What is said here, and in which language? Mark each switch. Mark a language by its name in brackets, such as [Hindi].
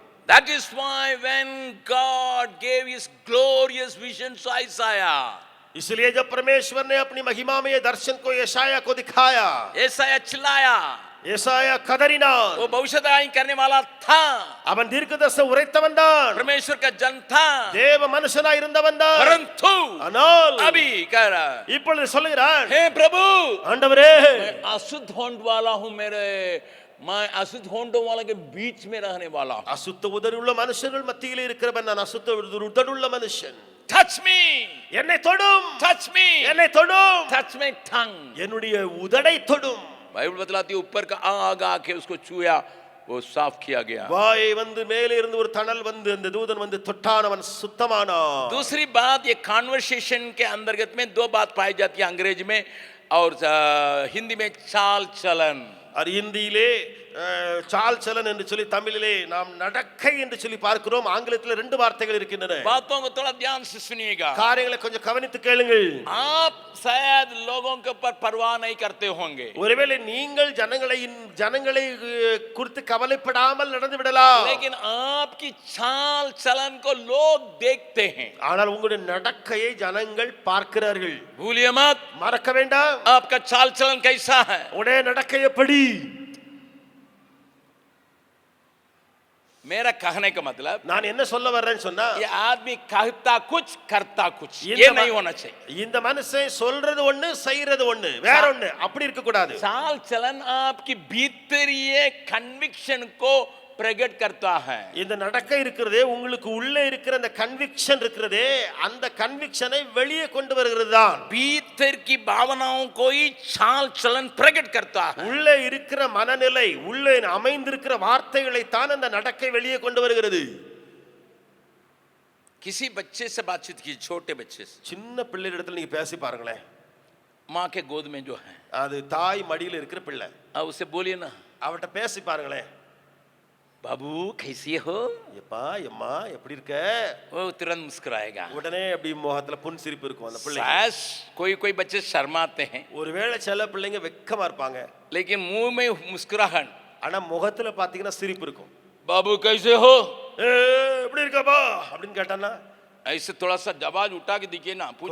[English] That is why when God gave his glorious vision to Isaiah, [Hindi] इसलिए जब परमेश्वर ने अपनी महिमामय दर्शन को यशाया को दिखाया, यशाया चिल्लाया, [Tamil] ஏசாயா கதறினான். [Hindi] वो भविष्यवाणी करने वाला था, [Tamil] அவன் தீர்க்கதரிசனம் உரைத்தவன் தான், [Hindi] परमेश्वर का जन था, [Tamil] தேவ மனுஷனாய் இருந்தவன் தான். [Hindi] परंतु [Tamil] ஆனால் [Hindi] अभी कह रहा है, [Tamil] இப்பொழுது சொல்லுகிறான், [Hindi] हे प्रभु [Tamil] ஆண்டவரே [Hindi] मैं अशुद्ध होंड वाला हूं, मैं अशुद्ध होंडों वाला के बीच में रहने वाला हूं. [Tamil] அசுத்த உதடுள்ள மனுஷர்கள் மத்தியிலே இருக்கிறவன் நான். அசுத்த உதடுள்ள மனுஷன். [English] Touch me, [Tamil] என்னை தொடும், [English] touch me, [Tamil] என்னை தொடும், [English] touch my tongue. [Tamil] என்னுடைய உதடை தொடும். [Hindi] बाइबल बतलाती है ऊपर का आग आके उसको छुआ, वो साफ किया गया. [Tamil] வாய் வந்து மேலே இருந்து ஒரு தணல் வந்து அந்த தூதன் வந்து தொட்டானவன் சுத்தமானான். [Hindi] दूसरी बात, ये कॉन्वर्सेशन के अंतर्गत में दो बात पाई जाती है, अंग्रेजी में और हिंदी में चाल चलन. और हिंदीले चाल चलन [Tamil] என்று சொல்லி தமிழிலே நாம் நடக்கை என்று சொல்லி பார்க்கிறோம். ஆங்கிலத்தில் ரெண்டு வார்த்தைகள் இருக்கின்றன. [Hindi] बातों को थोड़ा ध्यान से सुनिएगा. [Tamil] காரியங்களை கொஞ்சம் கவனித்து கேளுங்கள். [Hindi] आप शायद लोगों के ऊपर परवाह नहीं करते होंगे, [Tamil] ஒருவேளை நீங்கள் ஜனங்களை குறித்து கவலைப்படாமல் நடந்து விடலாம். [Hindi] लेकिन आपकी चाल चलन को लोग देखते हैं. [Tamil] ஆனால் உங்களுடைய நடக்கையை ஜனங்கள் பார்க்கிறார்கள். [Hindi] भूलिए मत, [Tamil] மறக்க வேண்டாம். [Hindi] आपका चाल चलन कैसा है. [Tamil] உடைய நடக்கை எப்படி? [Hindi] मेरा कहने का मतलब, [Tamil] நான் என்ன சொல்ல வர்றேன்னு சொன்னா, [Hindi] ये आदमी कहता कुछ करता कुछ, [Tamil] இந்த [Hindi] ये नहीं होना चाहिए. [Tamil] இந்த மனுஷன் சொல்றது ஒண்ணு செய்யறது ஒண்ணு, வேற ஒண்ணு. அப்படி இருக்க கூடாது. [Hindi] चाल चलन आपकी भीतरीय कन्विक्शन को प्रकट करता है. [Tamil] இந்த நடக்கை இருக்கிறதே, உங்களுக்கு உள்ளே இருக்கிற அந்த கன்விக்ஷன் இருக்கிறதே, அந்த கன்விக்ஷனை வெளியே கொண்டு வருகிறது தான். [Hindi] भीतर की भावनाओं को ही चाल चलन प्रकट करता है. [Tamil] உள்ளே இருக்கிற மனநிலை, உள்ளே அமைந்திருக்கிற வார்த்தைகளை தான் அந்த நடக்கை வெளியே கொண்டு வருகிறது. [Hindi] किसी बच्चे से बातचीत की, छोटे बच्चे से, [Tamil] சின்ன பிள்ளை இடத்துல நீங்க பேசி பாருங்களேன். [Hindi] माँ के गोद में जो है, [Tamil] அது தாய் மடியில் இருக்கிற பிள்ளை. [Hindi] अब उसे बोलिए ना, [Tamil] அவட்ட பேசி பாருங்களேன். [Hindi] बाबू कैसी हो, [Tamil] எப்பா எம்மா எப்படி இருக்க? [Hindi] वो तुरंत मुस्कुराएगा. [Tamil] உடனே அப்படி முகத்துல புன் சிரிப்பு இருக்கும் அந்த பிள்ளை. [Hindi] कोई कोई बच्चे शर्माते हैं, [Tamil] ஒருவேளை சில பிள்ளைங்க வெக்கமா இருப்பாங்க, [Hindi] लेकिन मुंह में मुस्कुराहट. [Tamil] ஆனா முகத்துல பாத்தீங்கன்னா சிரிப்பு இருக்கும். [Hindi] बाबू कैसे हो, [Tamil] எப்படி இருக்கப்பா அப்படின்னு கேட்டானா, [Hindi] ऐसे थोड़ा सा आवाज उठा के दिखे ना, पूछे.